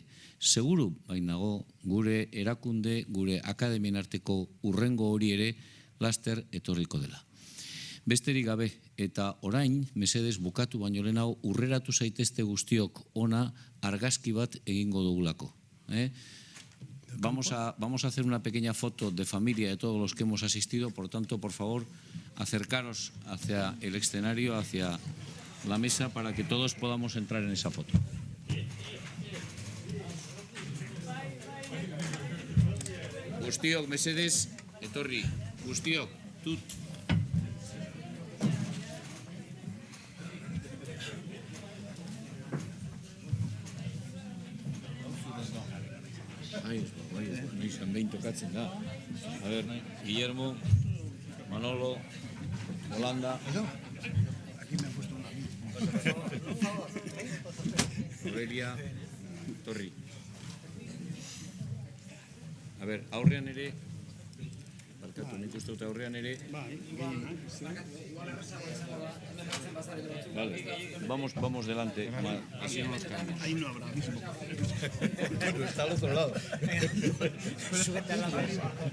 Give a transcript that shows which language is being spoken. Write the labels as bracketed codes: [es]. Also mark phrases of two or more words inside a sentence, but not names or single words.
[eu] Seguru bainago gure erakunde, gure akademien arteko urrengo hori ere laster etorriko dela. Besterik gabe, eta orain, mesedez bukatu baino lehenago, urreratu zaitezte guztiok ona argazki bat egingo dugulako. [es] Vamos a hacer una pequeña foto de familia de todos los que hemos asistido, por tanto, por favor, acercaros hacia el escenario, hacia la mesa, para que todos podamos entrar en esa foto. [eu] Guztiok, mesedez, etorri, guztiok, tut. Izan behin tokatzen da. [es] A ver, Guillermo, Manolo, Holanda. Aurelia, Torri. A ver, [eu] aurrean ere, barkatu, nik uste dut aurrean ere. [es] Vale, vamos delante. Así no nos caemos. Ahí no habrá mismo. Bueno, está al otro lado. Súbete a la mesa.